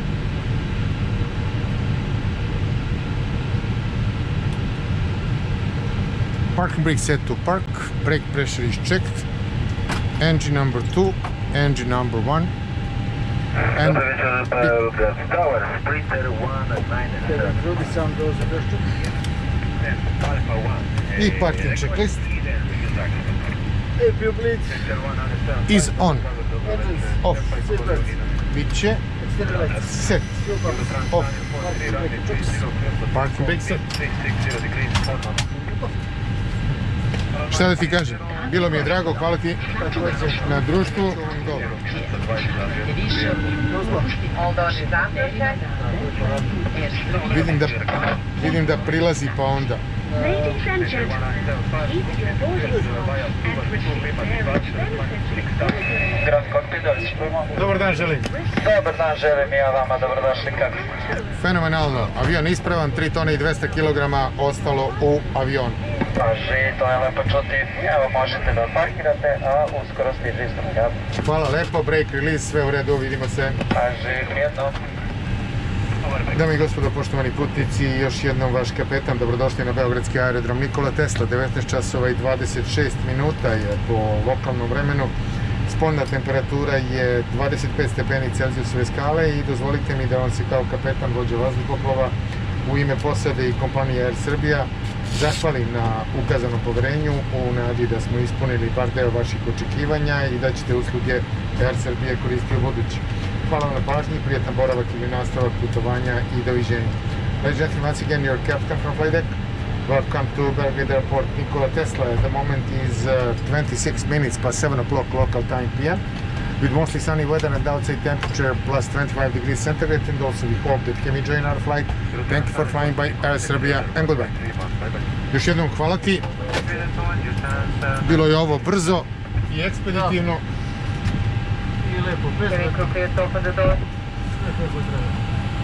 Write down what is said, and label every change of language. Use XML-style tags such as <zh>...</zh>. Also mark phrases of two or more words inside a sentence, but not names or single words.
<en>Parking brake set to park. Brake pressure is checked. Engine number 2. Engine number 1. And Tower, Sprinter 1 at 9. Drugi sam doze dešću. i parking checklist APU bleed is on. engines Off. seatbelts</en> <sr>Bit će</sr> <en>extended lights set. Off. Parking brake set.</en> <sr>Šta da ti kažem? Bilo mi je drago, hvala ti na društvu. Dobro. Vidim da prilazi pa onda.</sr> <en>Ladies and gentlemen, keep your boarding pass and receive various benefits. Grand Cockpit,</en> <sr>Dobar dan želim. dobar dan, želim i ja vama, dobrodošli kako. Fenomenalno. Avion ispravan, 3 tone i 200 kg ostalo u avionu. Paži, to je lepo čuti. Evo, možete da parkirate, a uskoro stiže instruktor. Hvala lepo,</sr> <en>break release,</en> <sr>sve u redu, vidimo se. Paži, prijetno. Dame i gospodo, poštovani putnici, još jednom vaš kapetan, dobrodošli na beogradski aerodrom Nikola Tesla. 19 časova i 26 minuta je po lokalnom vremenu. Spoljna temperatura je 25 stepeni Celzijusove skale i dozvolite mi da vam se kao kapetan vođa vazduhoplova u ime posade i kompanije Air Serbia zahvalim na ukazanom poverenju u nadi da smo ispunili bar deo vaših očekivanja i da ćete usluge Air Serbia koristiti u budući. Hvala vam na pažnji, prijetan boravak ili nastavak putovanja i doviđenja.</sr> <en>Ladies and gentlemen, once again, your captain from flight deck. Welcome to BEG Airport Nikola Tesla. The moment is 26 minutes past 7 o'clock local time PM. With mostly sunny weather and outside temperature plus 25 degrees centigrade, and also we hope that can enjoy our flight. Thank you for flying by Air Serbia and goodbye.</en> <sr>Još jednom hvala ti. Bilo je ovo brzo i ekspeditivno. I lepo, bez...</sr> <en>Very quickly, it's open the door.</en> <sr>Sve kako treba.</sr>